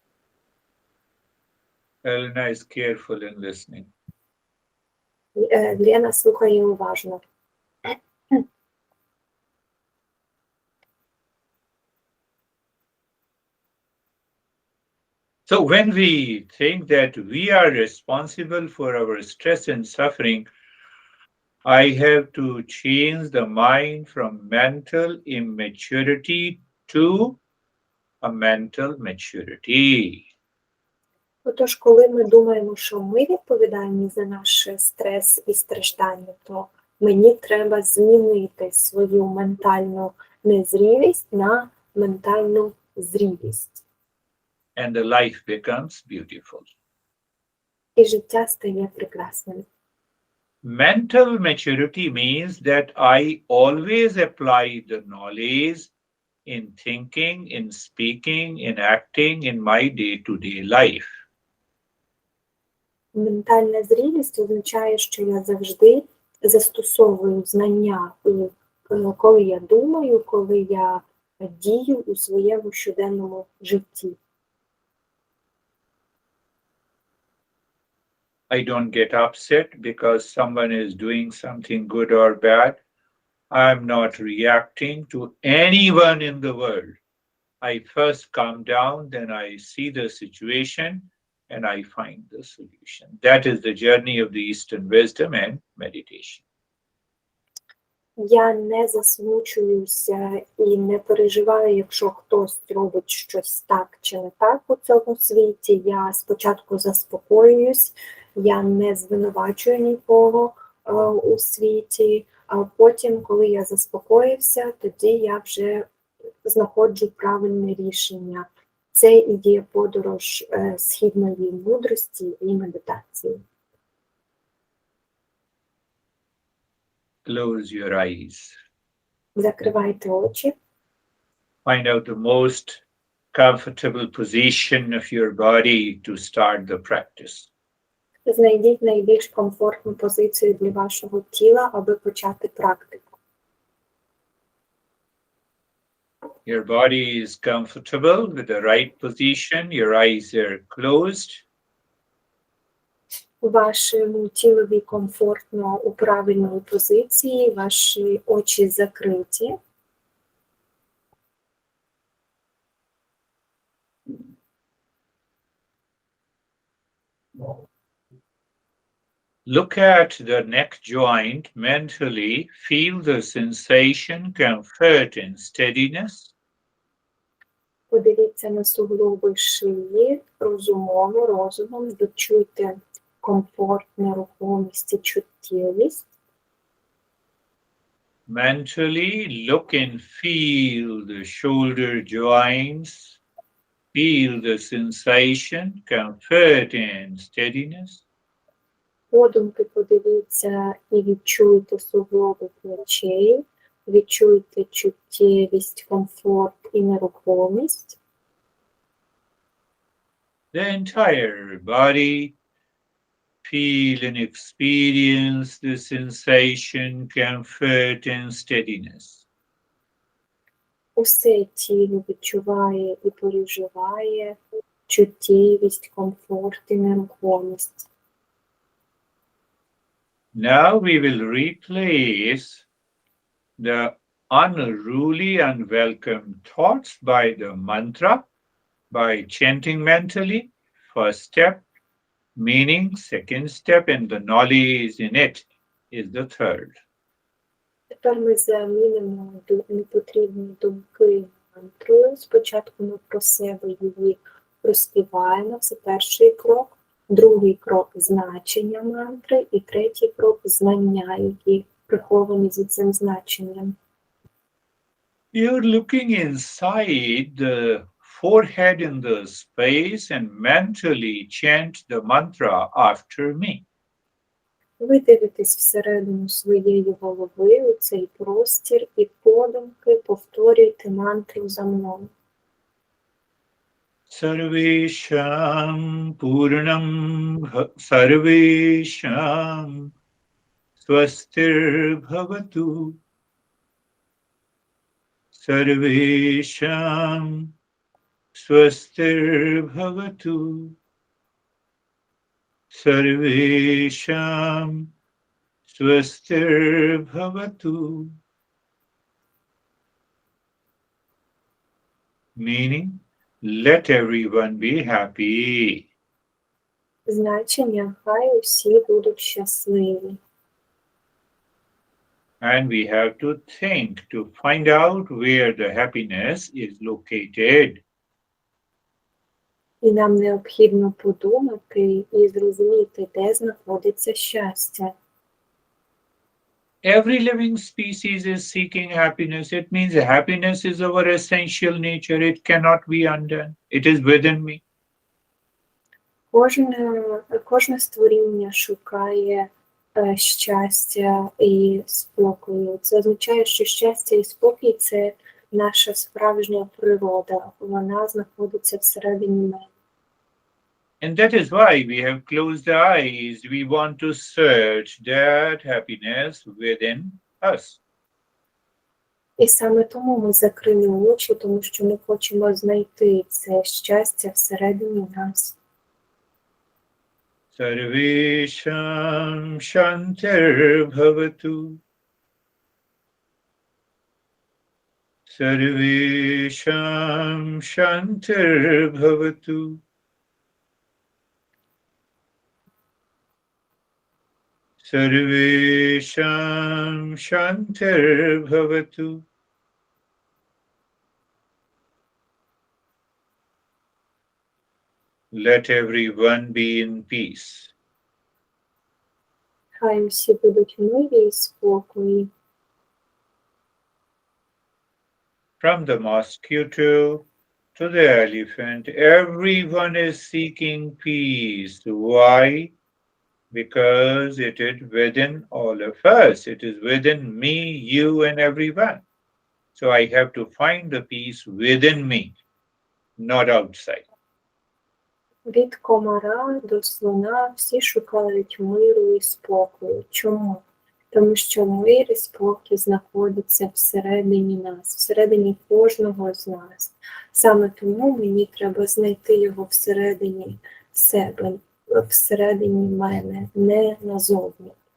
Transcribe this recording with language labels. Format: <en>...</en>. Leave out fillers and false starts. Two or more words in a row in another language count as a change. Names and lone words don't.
<en>Elena is careful in listening.</en> <uk>Лена слухає уважно.</uk> <en>So when we think that we are responsible for our stress and suffering, I have to change the mind from mental immaturity to a mental maturity.</en> <uk>Отож, коли ми думаємо, що ми відповідальні за наш стрес і страждання, то мені треба змінити свою ментальну незрілість на ментальну зрілість.</uk> <en>And the life becomes beautiful.</en> <uk>І життя стає прекрасним.</uk> <en>Mental maturity means that I always apply the knowledge in thinking, in speaking, in acting in my day-to-day life.</en> <uk>Ментальна зрілість означає, що я завжди застосовую знання, коли я думаю, коли я дію у своєму щоденному житті.</uk> <en>I don't get upset because someone is doing something good or bad. I'm not reacting to anyone in the world. I first calm down, then I see the situation and I find the solution. That is the journey of the Eastern wisdom and meditation.</en> <uk>Я не засмучуюся і не переживаю, якщо хтось робить щось так чи не так у цьому світі. Я спочатку заспокоююсь, я не звинувачую нікого у світі, а потім, коли я заспокоївся, тоді я вже знаходжу правильне рішення. Це і є подорож східної мудрості і медитації.</uk> <en>Close your eyes.</en> <uk>Закривайте очі.</uk> <en>Find out the most comfortable position of your body to start the practice.</en> <uk>Знайдіть найбільш комфортну позицію для вашого тіла, аби почати практику.</uk> <en>Your body is comfortable with the right position. Your eyes are closed.</en> <uk>Вашому тілові комфортно у правильній позиції, ваші очі закриті.</uk> <en>Look at the neck joint mentally. Feel the sensation, comfort, and steadiness.</en> <uk>Подивіться на суглоби шиї, розумом, відчуйте комфорт, нерухомість і чуттєвість.</uk> <en>Mentally, look and feel the shoulder joints. Feel the sensation, comfort, and steadiness.</en> <uk>Подумки подивіться і відчуйте суглоби плечей, відчуйте чуттєвість, комфорт і нерухомість.</uk> <en>The entire body. Feel and experience the sensation, comfort, and steadiness.</en> <uk>Усе тіло відчуває і переживає чуттєвість, комфорт і нерухомість.</uk> <en>Now we will replace the unruly, unwelcome thoughts by the mantra, by chanting mentally. First step, meaning, second step, and the knowledge in it is the third.</en> <uk>Тепер ми замінимо непотрібні думки мантрою. Спочатку ми про себе її розпіваємо, це перший крок. Другий крок – значення мантри. І третій крок – знання, які приховані за цим значенням.</uk> <en>You're looking inside the forehead in the space and mentally chant the mantra after me.</en> <uk>Ви дивитесь всередину своєї голови у цей простір і подумки повторюйте мантру за мною.</uk> <sa>सर्वेषां पूर्णं सर्वेषां स्वस्तिर् भवतु सर्वेषां स्वस्तिर् भवतु सर्वेषां स्वस्तिर् भवतु.</sa> <en>Meaning, let everyone be happy.</en> <uk>Значення хай усі будуть щасливі.</uk> <en>And we have to think to find out where the happiness is located.</en> <uk>І нам необхідно подумати і зрозуміти, де знаходиться щастя.</uk> <en>Every living species is seeking happiness. It means happiness is our essential nature. It cannot be undone. It is within me.</en> <uk>Кожне створіння шукає щастя і спокою. Це означає, що щастя і спокій – це наша справжня природа. Вона знаходиться всередині мене.</uk> <en>And that is why we have closed the eyes. We want to search that happiness within us.</en> <uk>І саме тому ми закрили очі, тому що ми хочемо знайти це щастя всередині нас.</uk> <sa>सर्वेषां शान्तिर् भवतु. सर्वेषां शान्तिर् भवतु. सर्वेषां शान्तिर् भवतु.</sa> <en>Let everyone be in peace.</en> <uk>Хай усі будуть в мирі і спокої.</uk> <en>From the mosquito to the elephant, everyone is seeking peace. Why? Because it is within all of us. It is within me, you, and everyone. So I have to find the peace within me, not outside.</en> <uk>Від комара до слона всі шукають миру і спокою. Чому? Тому що мир і спокій знаходиться всередині нас, всередині кожного з нас. Саме тому мені треба знайти його всередині себе, всередині мене, не назовні.</uk>